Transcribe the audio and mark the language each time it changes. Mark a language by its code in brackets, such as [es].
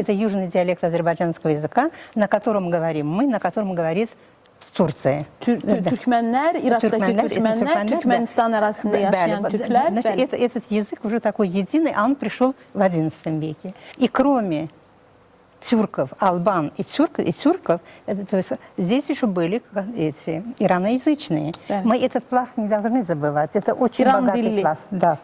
[ru] это южный диалект азербайджанского языка, на котором говорим мы, на котором говорит Турция. [tr] Türkmenler, Irak'taki Türkmenler, Türkmenistan arasında yaşayan Türkler. [ru] Значит, этот язык уже такой единый, а он пришел в XI веке. И кроме тюрков, албан и тюрков, то есть здесь еще были эти ираноязычные. Да. Мы этот пласт не должны забывать. Это очень [tr] İran [ru] богатый [tr] dilli. [ru] пласт. Да.